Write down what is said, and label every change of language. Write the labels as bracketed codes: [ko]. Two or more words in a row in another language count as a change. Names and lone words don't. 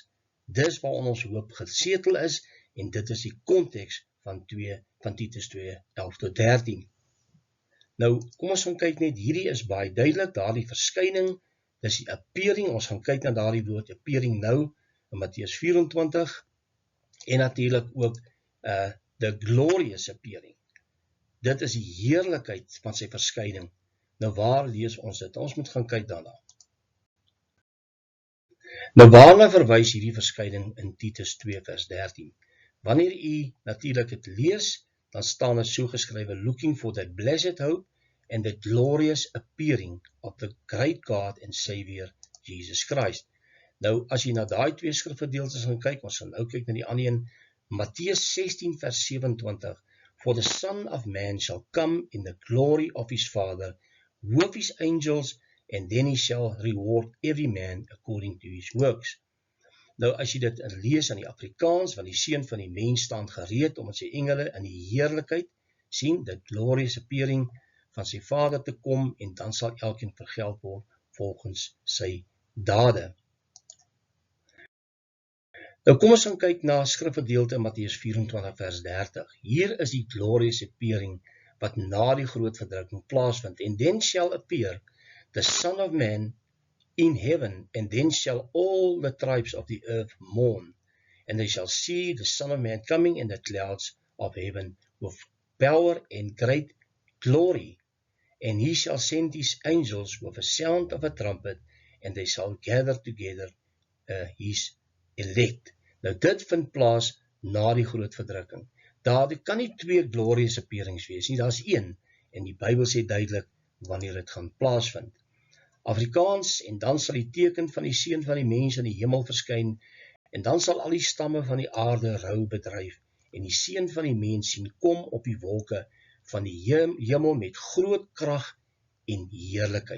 [af] Dis waar ons hoop gesetel is, en dit is die konteks van Titus 2, 11 tot 13. Nou, kom ons gaan kyk net, hierdie is baie duidelik, daardie verskyning, dis die appearing, ons gaan kyk na daardie woord appearing nou, in Matteus 24, en natuurlik ook [en] the glorious appearing. [af] Dit is die heerlikheid van sy verskyning. Nou waar lees ons dit? Ons moet gaan kyk daarna. Nou waarna verwys hierdie verskyning in Titus 2 vers 13? Wanneer u natuurlik het lees, dan staan dit so geskrywe, [en] looking for that blessed hope and the glorious appearing of the great God and Savior Jesus Christ. [af] Nou, as jy na daai 2 skrifgedeeltes gaan kyk, ons gaan nou kyk na die ander een, Matteus 16 vers 27, [en] for the Son of Man shall come in the glory of his Father, with his angels, and then he shall reward every man according to his works. [af] Nou, as jy dit lees in die Afrikaans, want die seun van die mens staan gereed om met sy engele in die heerlikheid, sien, [en] the glorious appearing [af] van sy Vader te kom en dan sal elkeen vergeld word volgens sy dade. Nou kom ons gaan kyk na skrifgedeelte in Matteus 24 vers 30. Hier is die [en] glorious appearing [af] wat na die groot verdrukking plaasvind. [en] And then shall appear the Son of Man in heaven, and then shall all the tribes of the earth mourn, and they shall see the Son of Man coming in the clouds of heaven with power and great glory. And he shall send his angels with a sound of a trumpet, and they shall gather together his elect. [af] Nou dit vind plaas na die groot verdrukking. Daar kan nie twee [en] glorious appearings [af] wees nie, daar is een, en die Bybel sê duidelik wanneer dit gaan plaasvind. Afrikaans, en dan sal die teken van die seun van die mens in die hemel verskyn, en dan sal al die stamme van die aarde rou bedryf, en die seun van die mens sien kom op die wolke van die hemel met groot krag en heerlikheid.